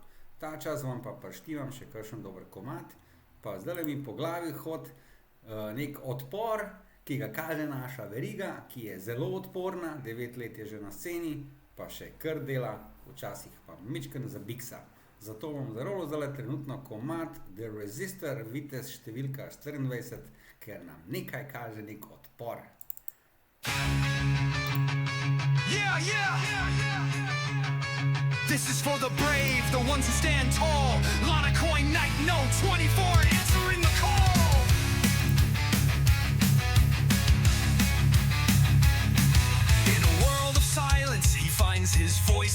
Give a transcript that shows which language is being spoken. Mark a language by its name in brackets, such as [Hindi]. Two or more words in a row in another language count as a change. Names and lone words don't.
[Slovenian] Ta čas vam pa prištivam še kakšen dober komad, pa zdaj mi po glavi hod nek odpor, ki ga kaže naša Veriga, ki je zelo odporna, 9 let je že na sceni, pa še kar dela, včasih pa mičken zabiksa. Zato bom zarolo zdaj trenutno komad The Resistor, vitez številka 24, ker nam nekaj kaže nek odpor. [English] Yeah, yeah. This is for the brave, the ones who stand tall. Lanacoin Knight, no 24, answering the call. In a world of silence, he finds his voice.